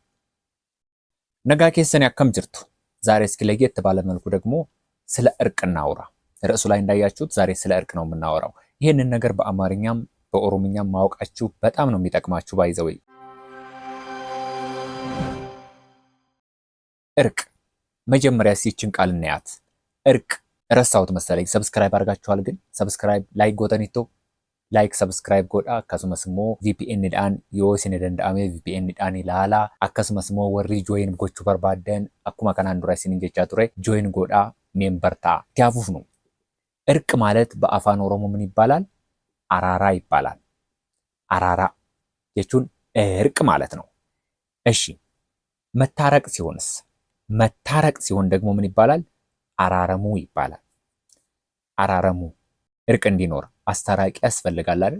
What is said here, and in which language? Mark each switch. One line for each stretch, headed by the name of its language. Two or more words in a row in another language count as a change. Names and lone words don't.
Oromo: nagaa keessan akkam jirtu።
Amharic: ዛሬ እስኪ ለየት ባለ መልኩ ደግሞ ስለ እርቅ እናውራ። ርዕሱ ላይ እንዳያችሁት ዛሬ ስለ እርቅ ነው የምናወራው። ይህንን ነገር በአማርኛም በኦሮምኛም ማወቃችሁ በጣም ነው የሚጠቅማችሁ። ባይዘው እርቅ መጀመሪያ ሲችን ቃል እናያት። እርቅ ረሳሁት መሰለኝ። ሰብስክራይብ አድርጋችኋል ግን ሰብስክራይብ ላይክ ጎተኒቶ ላይክ ሰብስክራይብ ጎዳ
Oromo: akkasumas immoo VPN dhaan yoo isin danda'ame VPN dhaan ilaala akkasumas immoo warri join gochuu barbaadan akkuma kanaan dura isin jechaa ture join godha member ta'a tiafuuf
Amharic: ነው። እርቅ ማለት በአፋን ኦሮሞ ምን ይባላል? አራራ ይባላል።
Oromo: araara jechuun
Amharic: እርቅ ማለት ነው። እሺ መታረቅ ሲሆንስ? መታረቅ ሲሆን ደግሞ ምን ይባላል? አራረሙ ይባላል። አራረሙ እርቅ እንዲኖር አስታራቂ ያስፈልጋል አይደል?